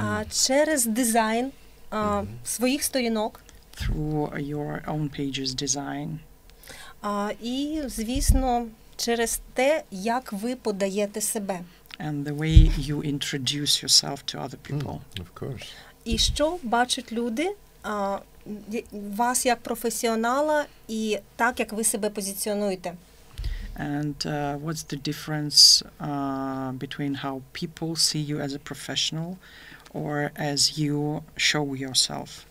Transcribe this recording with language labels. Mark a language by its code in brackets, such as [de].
[uk] Через дизайн своїх сторінок. [en] Through your own pages design. [uk] І, звісно, через те, як ви подаєте себе. [en] And the way you introduce yourself to other people. Of course. [uk] І що бачать люди вас як професіонала і так, як ви себе позиціонуєте. [en] And what's the difference between how people see you as a professional or as you show yourself?